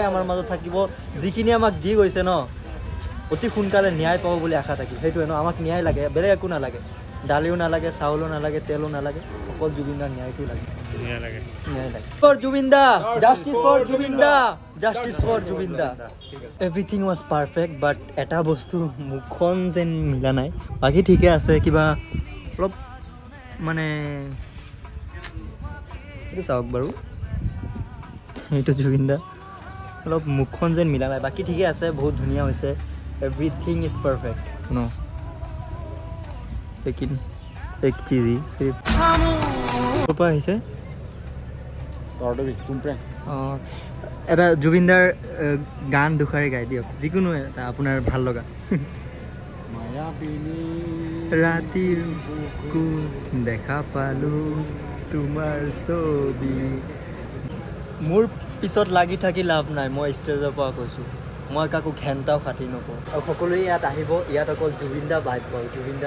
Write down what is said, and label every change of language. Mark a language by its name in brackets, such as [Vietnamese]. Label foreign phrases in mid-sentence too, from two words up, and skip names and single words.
[Assamese] আমাৰ মাজত থাকিব যিখিনি আমাক দি গৈছে ন অতি সোনকালে ন্যায় পাব বুলি আশা থাকিল সেইটোৱে ন আমাক ন্যায় লাগে বেলেগ একো নালাগে দালিও নালাগে চাউলো নালাগে তেলো নালাগে অকল জুবিনদাৰ ন্যায়টো লাগে ন্যায় লাগে ফৰ জুবিনদা [English] justice for Zubinda justice for Zubinda everything was perfect but [Assamese] এটা বস্তু মুখখন যেন মিলা নাই বাকী ঠিকে আছে কিবা অলপ মানে এইটো চাওক বাৰু এইটো জুবিনদা অলপ মুখখন যেন মিলা নাই বাকী ঠিকে আছে বহুত ধুনীয়া হৈছে [English] everything is perfect [Assamese] ন [Hindi] लेकिन एक चीज ही सिर्फ ऊपर है [Assamese] এটা জুবিনদাৰ গান দুখাৰে গাই দিয়ক যিকোনো এটা আপোনাৰ ভাল লগা মায়াবিনী ৰাতিৰ বুকুত দেখা পালো তোমাৰ ছবি মোৰ পিছত লাগি থাকি লাভ নাই মই ষ্টেজৰ পৰা কৈছো মই কাকো ঘেণ্টাও খাতিৰ নকৰো আৰু সকলোৱে ইয়াত আহিব ইয়াত অকল জুবিনদা বাইক পাব জুবিনদাৰ